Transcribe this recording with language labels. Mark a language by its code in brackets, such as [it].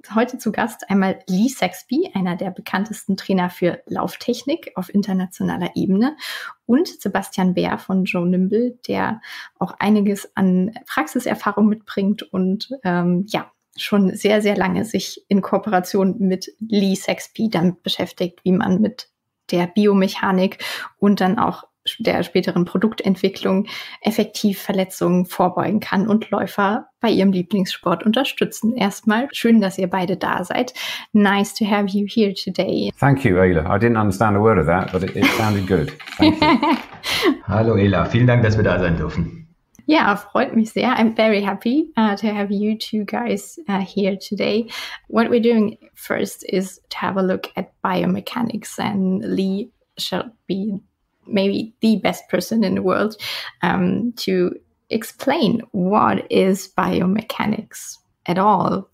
[de] Heute zu Gast einmal Lee Saxby, einer der bekanntesten Trainer für Lauftechnik auf internationaler Ebene, und Sebastian Bär von Joe Nimble, der auch einiges an Praxiserfahrung mitbringt und schon sehr, sehr lange sich in Kooperation mit Lee Saxby damit beschäftigt, wie man mit der Biomechanik und dann auch der späteren Produktentwicklung effektiv Verletzungen vorbeugen kann und Läufer bei ihrem Lieblingssport unterstützen. Erstmal schön, dass ihr beide da seid. [en] Nice to have you here today. Thank you, Ayla. I didn't understand a word of that, but it sounded good. Thank you. [de] Hallo Ayla, vielen Dank, dass wir da sein dürfen. Ja, freut mich sehr. [en] I'm very happy to have you two guys here today. What we're doing first is to have a look at biomechanics, and Lee shall be maybe the best person in the world to explain what is biomechanics at all.